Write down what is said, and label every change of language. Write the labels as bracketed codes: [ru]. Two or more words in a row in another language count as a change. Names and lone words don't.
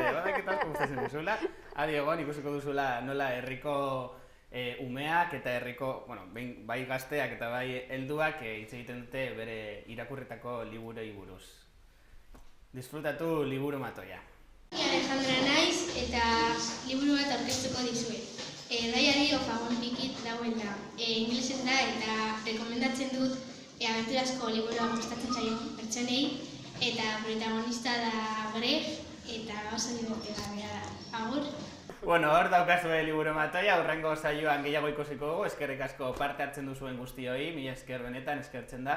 [eu] Eta asko gustatzen zaizula. Adi egon, ikusiko duzula nola herriko umeak eta herriko, bai gazteak eta bai helduak hitz egiten dute bere irakurritako liburuei buruz. Disfrutatu liburu matoia. Alejandra naiz eta liburu bat aurkeztuko dizuet. Diary of a One Picket dagoela. Ingelesez da eta rekomendatzen dut abenturazko liburua gustatzen zaion pertsonei, eta protagonista da Greg, eta oso divertigarria da. Agur! Bueno, hor daukazue liburu matoia, hurrengo saioan gehiago ikusiko dugu, eskerrik asko parte hartzen duzuen guztioi, mila esker benetan, eskertzen da.